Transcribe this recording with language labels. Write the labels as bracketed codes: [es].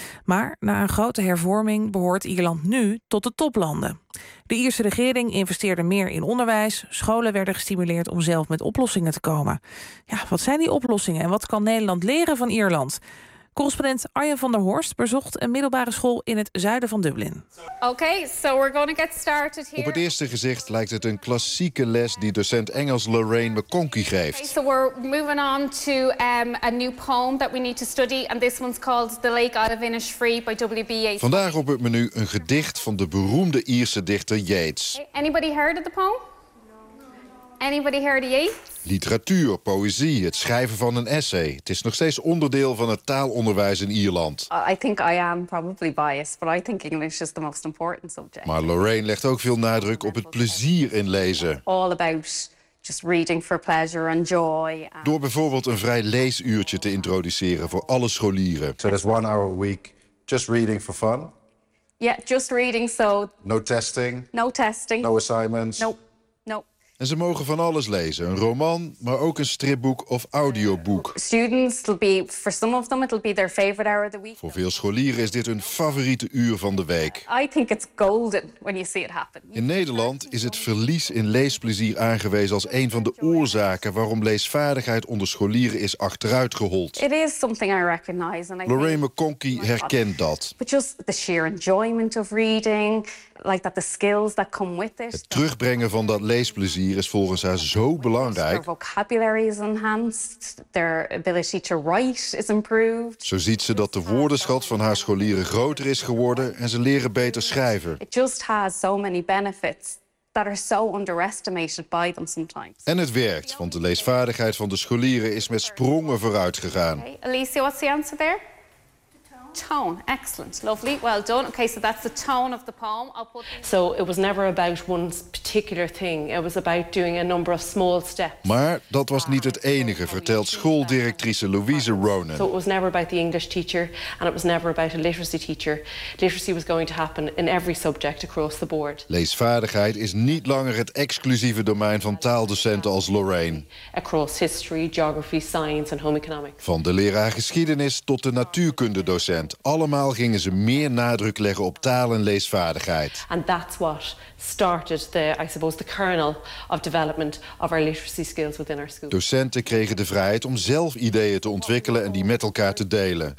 [nl] Maar na een grote hervorming behoort Ierland nu tot de toplanden. De Ierse regering investeerde meer in onderwijs. Scholen werden gestimuleerd om zelf met oplossingen te komen. Ja, wat zijn die oplossingen en wat kan Nederland leren van Ierland? Correspondent Arjen van der Horst bezocht een middelbare school in het zuiden van Dublin. [en] Okay, so we're gonna get started here. [nl] Op het eerste gezicht lijkt het een klassieke les die docent Engels Lorraine McConkie geeft. [en] Okay, so we're moving on to a new poem that we need to study, and this one's called The Lake Out of Innisfree by W.B. Yeats. [nl] Vandaag op het menu een gedicht van de beroemde Ierse dichter Yeats. [en] Anybody heard of the poem? Anybody heard of Yeats? [nl] Literatuur, poëzie, het schrijven van een essay. Het is nog steeds onderdeel van het taalonderwijs in Ierland. [en] I think I am probably biased, but I think English is the most important subject. [nl] Maar Lorraine legt ook veel nadruk op het plezier in lezen. [en] All about just reading for pleasure and joy. [nl] Door bijvoorbeeld een vrij leesuurtje te introduceren voor alle scholieren. [en] So there's 1 hour a week just reading for fun. Yeah, just reading, so no testing. No testing. No assignments. Nope. [nl] En ze mogen van alles lezen, een roman, maar ook een stripboek of audioboek. [en] Students will be, for some of them, it'll be their favorite hour of the week. [nl] Voor veel scholieren is dit hun favoriete uur van de week. [en] I think it's golden when you see it happen. [nl] In Nederland is het verlies in leesplezier aangewezen als een van de oorzaken waarom leesvaardigheid onder scholieren is achteruitgehold. [en] It is something I recognize, and I [nl] Lorraine McConkie herkent dat. [en] But just the sheer enjoyment of reading. Like that the skills that come with it. [nl] Het terugbrengen van dat leesplezier is volgens haar zo belangrijk. [en] Their vocabulary is enhanced, their ability to write is improved. [nl] Zo ziet ze dat de woordenschat van haar scholieren groter is geworden en ze leren beter schrijven. [en] It just has so many benefits that are so underestimated by them sometimes. [nl] En het werkt, want de leesvaardigheid van de scholieren is met sprongen vooruit gegaan. [en] Okay. Alicia, what's the answer there? Tone, excellent, lovely, well done. Okay, so that's the tone of the poem. So it was never about one particular thing. It was about doing a number of small steps. [nl] Maar dat was niet het enige, vertelt schooldirectrice Louise Ronan. [en] So it was never about the English teacher, and it was never about a literacy teacher. Literacy was going to happen in every subject across the board. [nl] Leesvaardigheid is niet langer het exclusieve domein van taaldocenten als Lorraine. [en] Across history, geography, science and home economics. [nl] Van de leraar geschiedenis tot de natuurkundedocent. Allemaal gingen ze meer nadruk leggen op taal en leesvaardigheid. [en] And that's what started the, I suppose, the kernel of development of our literacy skills within our school. [nl] Docenten kregen de vrijheid om zelf ideeën te ontwikkelen en die met elkaar te delen.